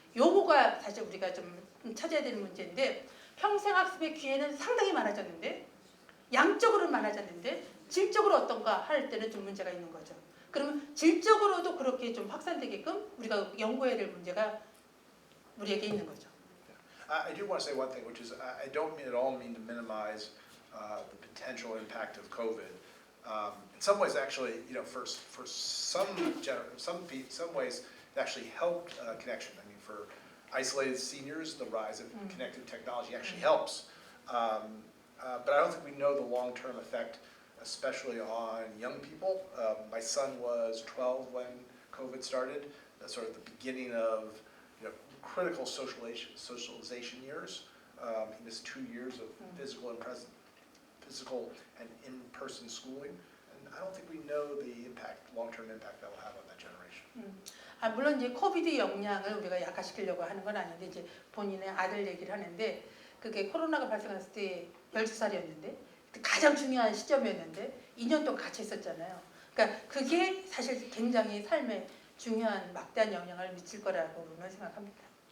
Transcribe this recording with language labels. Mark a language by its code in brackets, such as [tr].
[ko] 요거가 사실 우리가 좀 찾아야 되는 문제인데, 평생 학습의 기회는 상당히 많아졌는데, 양적으로는 많아졌는데 질적으로 어떤가 할 때는 좀 문제가 있는 거죠. 그러면 질적으로도 그렇게 좀 확산되게끔 우리가 연구해야 될 문제가 우리에게 있는 거죠. [en] I do want to say one thing, which is I don't at all mean to minimize the potential impact of COVID. In some ways, actually, for some ways, it actually helped connection. I mean, for isolated seniors, the rise of connected technology actually helps. But I don't think we know the long-term effect, especially on young people. My son was 12 when COVID started. That's sort of the beginning of critical socialization years. He missed 2 years of physical and in-person schooling. And I don't think we know the long-term impact that will have on that generation. [ko] 물론 이제 코비드 영향을 우리가 약화시키려고 하는 건 아닌데, 이제 본인의 아들 얘기를 하는데, 그게 코로나가 발생했을 때 12살이었는데 가장 중요한 시점이었는데 2년 동안 같이 있었잖아요. 그러니까 그게 사실 굉장히 삶에 중요한 막대한 영향을 미칠 거라고는 생각합니다.